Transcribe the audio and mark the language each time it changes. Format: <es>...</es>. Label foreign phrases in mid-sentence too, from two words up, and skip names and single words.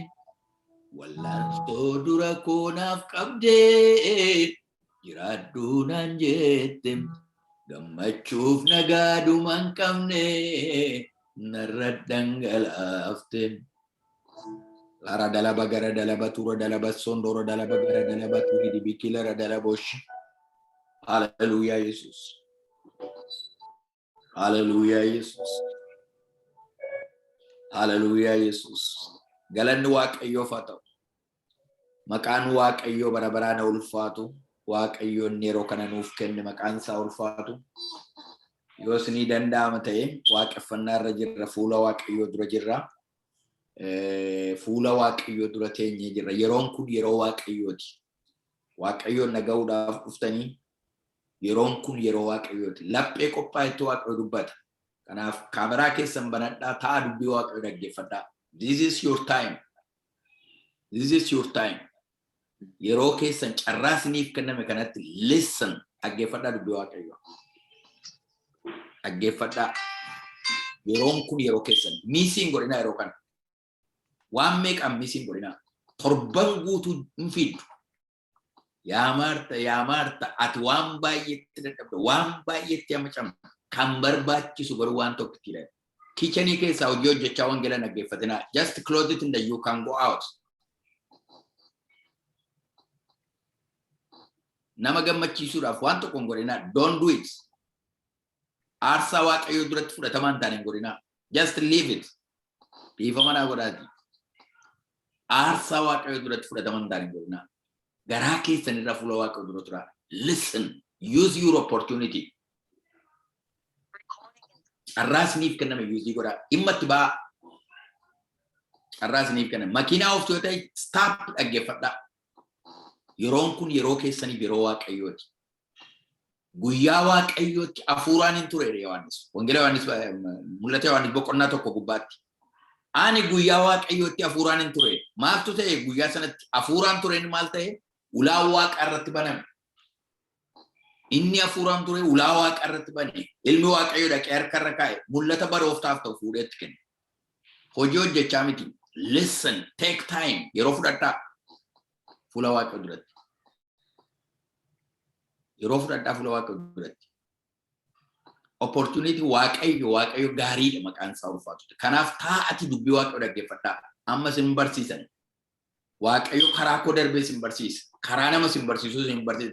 <om>Wallaansoo dura koonaaf qabdee. Jiraadhuu naan jettem. Gammachuuf nagaadumaan qabne. Narra dhangalaaftem. Lara dalaba gara dalaba tura dalaba sondoro dalaba gara dalaba turi di bikilara dalabosh.</om> <en>Hallelujah, Jesus. Hallelujah, Jesus. Hallelujah, Jesus.</en> <om>Galanni Waaqayyo fata'u. Maqaan Waaqayyo bara baraan ulfaatu. Waaqayyoon yeroo kana nuuf kenne maqaan isaa ulfaatu. Yoo isinii danda'ama ta'e waaqeffannaa irra jirra, fuula Waaqayyoo dura jirra. Fuula Waaqayyoo dura teenyee jirra. Yeroon kun yeroo Waaqayyooti. Waaqayyoon naga'uudhaaf dhuftanii yeroon kun yeroo Waaqayyooti. Laphee qophaa'etti Waaqayyo dubbata. Kanaaf kaameraa keessan banadhaa ta'a dubbii Waaqayyoo dhaggeeffadhaa.</om> <en>This is your time. This is your time.</en> <om>Yeroo keessan carraa isiniif kenname kanatti listen, dhaggeeffadhaa dubbii Waaqayyoo. Dhaggeeffadhaa. Yeroon kun yeroo keessan. Miisiin godhinaa yeroo kana. Waan meeqaan miisiin godhinaa. Torban guutuu hin fiiddu. Yaa Maarta, ati waan baay'eetti dadhabda, waan baay'eetti hamacamta. Kan barbaachisu garuu waan tokkotti dha. Kichanii keessaa hojii hojjechaa wangeela dhaggeeffatinaa.</om> <en>Just close it and then you can go out.</en> <om>Nama gammachiisuudhaaf waan tokko hin godhinaa.</om> <en>Don't do it.</en> <om>Aarsaa Waaqayyoo duratti fudhatamaa hin taane hin godhinaa.</om> <en>Just leave it.</en> <om>Dhiifama naa godhaati. Aarsaa Waaqayyoo duratti fudhatamaa hin taane hin godhinaa. Garaa keessan irra fuula Waaqayyoo dura turaa.</om> <en>Listen. Use your opportunity.</en> <om>Carraa isiniif kenname use godhaa. Dhimma itti ba'aa. Carraa isiniif kenname. Makiinaa ooftu yoo ta'e stop dhaggeeffadhaa. Yeroon kun yeroo keessaniif yeroo Waaqayyooti. Guyyaa Waaqayyootti hafuuraan hin ture Yohaannis. Wangeela Yohaannis mul'ata Yohaannis boqonnaa tokko gubbaatti. Ani guyyaa Waaqayyootti hafuuraan hin ture. Maaltu ta'e guyyaa sanatti hafuuraan tureen maal ta'e? Ulaa Waaqa irratti baname. Inni hafuuraan ture ulaa Waaqa irratti bane. Ilmi Waaqayyoo dhaqee harkarra kaa'e mul'ata barooftaaf ta'u fuudheetti kenne. Hojii hojjechaa miti.</om> <en>Listen, take time.</en> <om>Yeroo fudhadhaa. Fuula Waaqayyoo duratti. Yeroo fudhadhaa fuula Waaqayyoo duratti. Opportunity Waaqayyo gaariidha maqaan isaa ulfaatu. Kanaaf taa'ati dubbii Waaqayyoo dhaggeeffadhaa. Amma sin barsiisan. Waaqayyo karaa koo darbee sin barsiisa. Karaa nama sin barsiisuu sin barsiisa.</om>